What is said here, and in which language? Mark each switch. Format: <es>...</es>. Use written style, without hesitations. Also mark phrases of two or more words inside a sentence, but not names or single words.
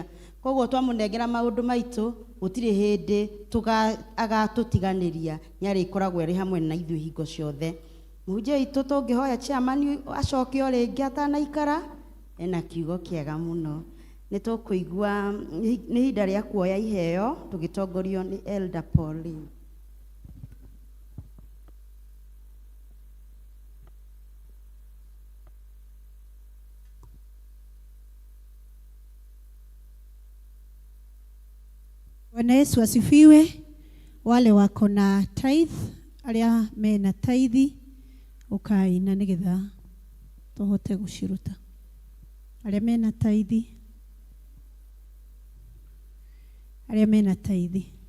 <ki>Koguo twamũnengera maũndũ maitũ gũtirĩ hĩndĩ agatũtiganĩria, nĩ arĩkoragwo arĩ hamwe na ithuĩ hingo ciothe. Mũhunjia witũ tũngĩhoya chairman acoke o rĩngĩ atanaikara, ena kiugo kĩega mũno. Nĩ tũkũigua nĩ ihinda rĩa kuoya iheo tũgĩtongorio nĩ Elder Pauline.</ki> <sw>Bwana Yesu asifiwe. Wale wako na tithe,</sw> <ki>arĩa mena tithe ukaina nĩgetha tũhote gũciruta. Arĩa mena tithe, arĩa mena tithe.</ki>